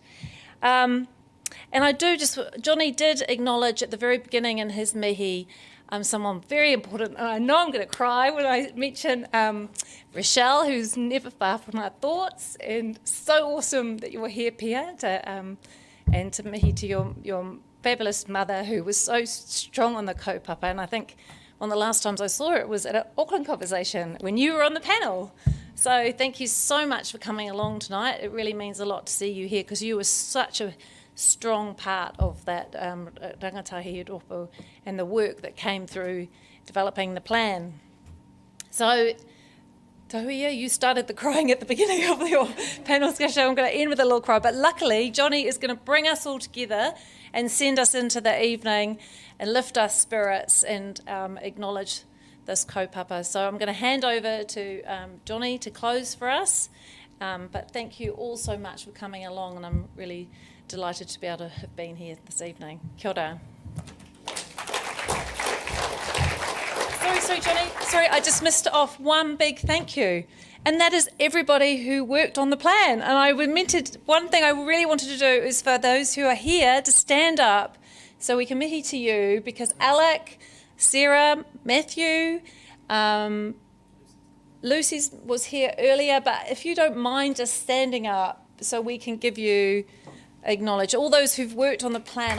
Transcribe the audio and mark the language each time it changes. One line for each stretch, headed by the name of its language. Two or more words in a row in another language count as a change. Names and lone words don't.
English: And Johnnie did acknowledge at the very beginning in his mihi someone very important, and I know I'm going to cry when I mention Rochelle, who's never far from our thoughts, and so awesome that you were here, Pia, and to mihi to your fabulous mother who was so strong on the kaupapa, and I think one of the last times I saw her, it was at an Auckland Conversation when you were on the panel. So thank you so much for coming along tonight. It really means a lot to see you here because you were such a strong part of that
Māori: rangatahi rōpū
English: and the work that came through developing the plan. So, Tahuia, you started the crying at the beginning of your panel discussion. I'm going to end with a little cry, but luckily Johnnie is going to bring us all together and send us into the evening and lift our spirits and acknowledge this kaupapa. So I'm going to hand over to Johnnie to close for us. But thank you all so much for coming along, and I'm really delighted to be able to have been here this evening.
Māori: Kia ora.
English: Sorry, Johnnie. Sorry, I just missed off one big thank you. And that is everybody who worked on the plan. And one thing I really wanted to do is for those who are here to stand up so we can mihi to you, because Alec, Sarah, Matthew, Lucy was here earlier, but if you don't mind just standing up so we can give you acknowledge all those who've worked on the plan.